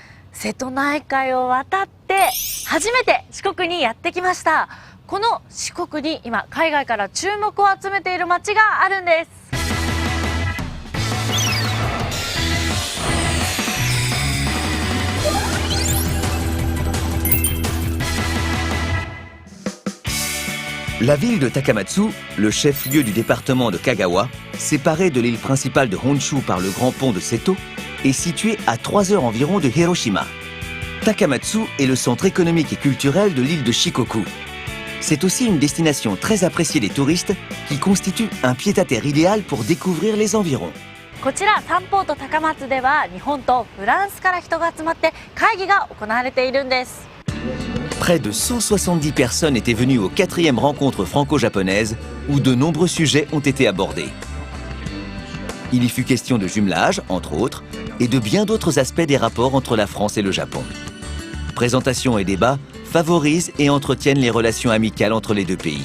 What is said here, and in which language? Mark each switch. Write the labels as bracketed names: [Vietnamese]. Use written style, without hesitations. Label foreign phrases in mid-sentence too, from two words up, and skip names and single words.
[Japanese] 瀬戸内海を渡って初めて四国にやってきました。この四国に今海外から注目を集めている街があるんです。 [French] La ville de Takamatsu, le chef-lieu du département de Kagawa, séparée de l'île principale de Honshu par le grand pont de Seto, est située à 3 heures environ de Hiroshima. Takamatsu est le centre économique et culturel de l'île de Shikoku. C'est aussi une destination très appréciée des touristes qui constitue un pied-à-terre idéal pour découvrir les environs. [Japanese] こちらサンポート高松では日本とフランスから人が集まって会議が行われているんです。 [French] Près de 170 personnes étaient venues aux 4e rencontres franco-japonaises où de nombreux sujets ont été abordés. Il y fut question de jumelage, entre autres, et de bien d'autres aspects des rapports entre la France et le Japon. Présentations et débats favorisent et entretiennent les relations amicales entre les deux pays.